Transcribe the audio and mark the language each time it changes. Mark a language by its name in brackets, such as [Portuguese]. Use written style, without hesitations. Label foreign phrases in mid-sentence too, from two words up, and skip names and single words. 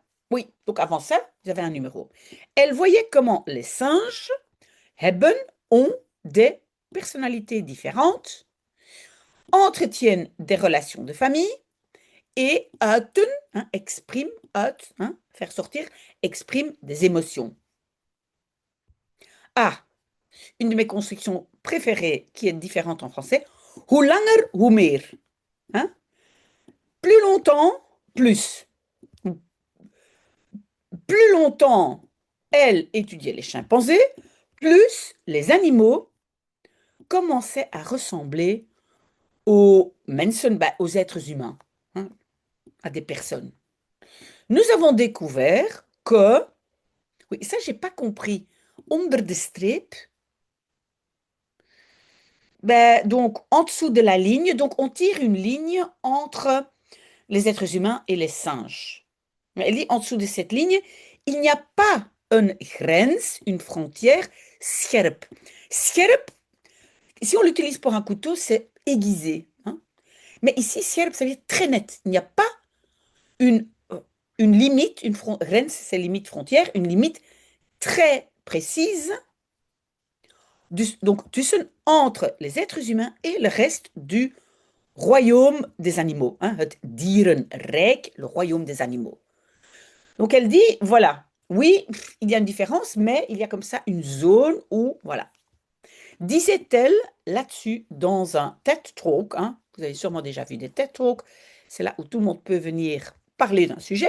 [French] Oui, donc avant ça, vous avez un numéro. Elle voyait comment les singes hebben, ont des personnalités différentes, entretiennent des relations de famille et uiten, hein, exprime, uit, hein, faire sortir, exprime des émotions. Ah, une de mes constructions préférées qui est différente en français. [Dutch] Hoe langer, hoe meer. [French] Hein? Plus longtemps, plus. Plus longtemps, elle étudiait les chimpanzés, plus les animaux commençaient à ressembler aux mensen, bah, aux êtres humains, hein, à des personnes. Nous avons découvert que, oui, ça j'ai pas compris, [Dutch] onder de streep, ben, [French] donc en dessous de la ligne, donc on tire une ligne entre les êtres humains et les singes. Elle dit en dessous de cette ligne, il n'y a pas une grens, une frontière, scherp. Scherp, si on l'utilise pour un couteau, c'est aiguisé, hein. Mais ici, scherp, ça veut dire très net. Il n'y a pas une, une limite, grens, c'est limite frontière, une limite très précise donc entre les êtres humains et le reste du royaume des animaux, hein, [Dutch] het dierenrijk, [French] le royaume des animaux. Donc elle dit, voilà, oui, il y a une différence, mais il y a comme ça une zone où, voilà. Disait-elle là-dessus dans un TED Talk, hein, vous avez sûrement déjà vu des TED Talks, c'est là où tout le monde peut venir parler d'un sujet.